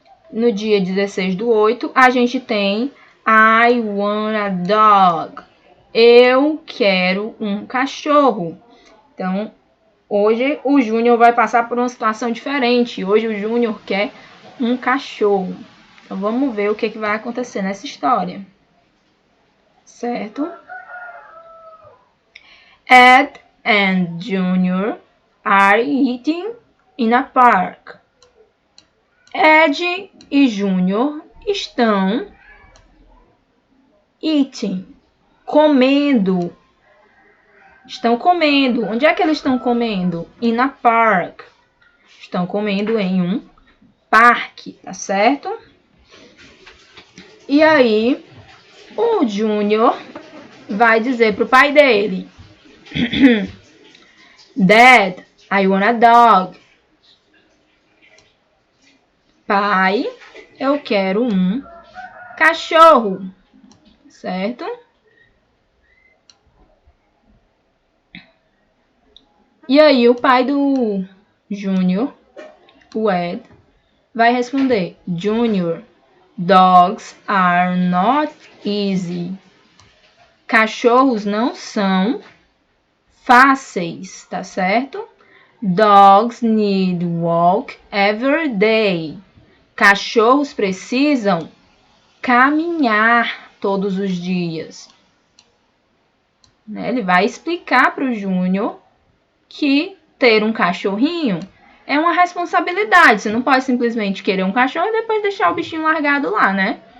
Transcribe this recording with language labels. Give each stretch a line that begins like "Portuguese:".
Portuguese: No dia 16/8, a gente tem
English: I want a dog.
Portuguese: Eu quero um cachorro. Então, hoje o Júnior vai passar por uma situação diferente. Hoje o Júnior quer um cachorro. Então, vamos ver o que vai acontecer nessa história. Certo?
English: Ed and Junior are eating in a park.
Portuguese: Ed e Júnior estão eating, comendo. Estão comendo. Onde é que eles estão comendo?
English: In a park.
Portuguese: Estão comendo em um parque, tá certo? E aí, o Júnior vai dizer pro pai dele:
English: Dad, I want a dog.
Portuguese: Pai, eu quero um cachorro, certo? E aí o pai do Júnior, o Ed, vai responder:
English: Junior, dogs are not easy.
Portuguese: Cachorros não são fáceis, tá certo?
English: Dogs need walk every day.
Portuguese: Cachorros precisam caminhar todos os dias. Ele vai explicar para o Júnior que ter um cachorrinho é uma responsabilidade. Você não pode simplesmente querer um cachorro e depois deixar o bichinho largado lá, né?